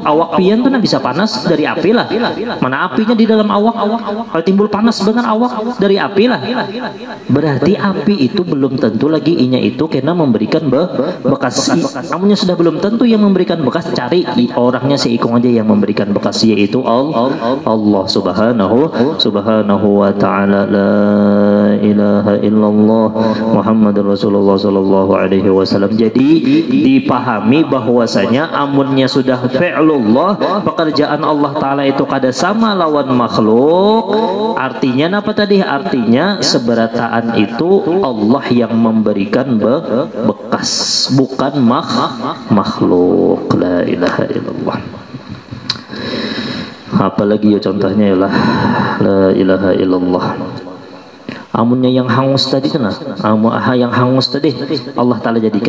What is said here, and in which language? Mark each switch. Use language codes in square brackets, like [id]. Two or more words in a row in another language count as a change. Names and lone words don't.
[bjn] Awak pian tuh bisa panas dari api lah. Mana apinya di dalam awak? Kalau timbul panas dengan awak dari api lah. Berarti api itu belum tentu lagi inya itu kena memberikan bekas. Namunnya sudah belum tentu yang memberikan bekas. Cari orangnya seikung aja yang memberikan bekas, yaitu [ar] الله سبحانه وتعالى. لا إله إلا الله محمد رسول الله صلى الله عليه وسلم. [bjn] Jadi dipahami bahwasanya amunnya sudah fi'lullah, pekerjaan Allah Ta'ala itu kada sama lawan makhluk. Artinya apa tadi? Artinya seberataan itu Allah yang memberikan bekas, bukan makhluk. [ar] لا إله إلا الله. [bjn] Apalagi ya contohnya ya lah, [ar] لا إله إلا الله. [bjn] Amunnya yang hangus tadi kena, yang hangus tadi Allah Ta'ala jadikan.